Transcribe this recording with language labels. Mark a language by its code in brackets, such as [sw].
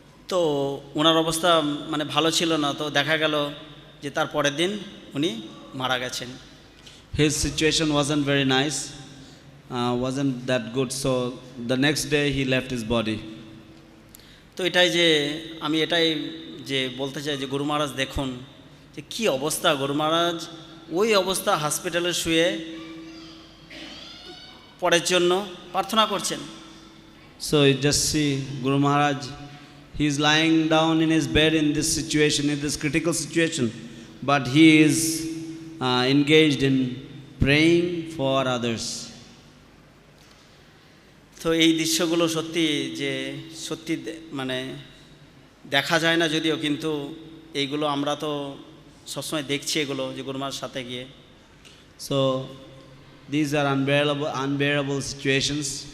[bn] তো ওনার অবস্থা মানে ভালো ছিল না, তো দেখা গেল যে তার পরের দিন উনি মারা গেছেন। [en] His situation wasn't very nice, wasn't that good, so the next day he left his body. [bn] তো আমি এটাই যে বলতে চাই যে গুরু মহারাজ দেখুন যে কী অবস্থা, গুরু মহারাজ ওই অবস্থা হসপিটালে শুয়ে পরের জন্য প্রার্থনা করছেন। [en] So you just see Guru Maharaj, he is lying down in his bed in this situation, in this critical situation, but he is engaged in praying for others. [bn] তো এই দৃশ্যগুলো সত্যি মানে দেখা যায় না যদিও, কিন্তু এইগুলো আমরা তো সবসময় দেখছি এগুলো যে গুরু মহারাজের সাথে গিয়ে। [en] So these are unbearable situations.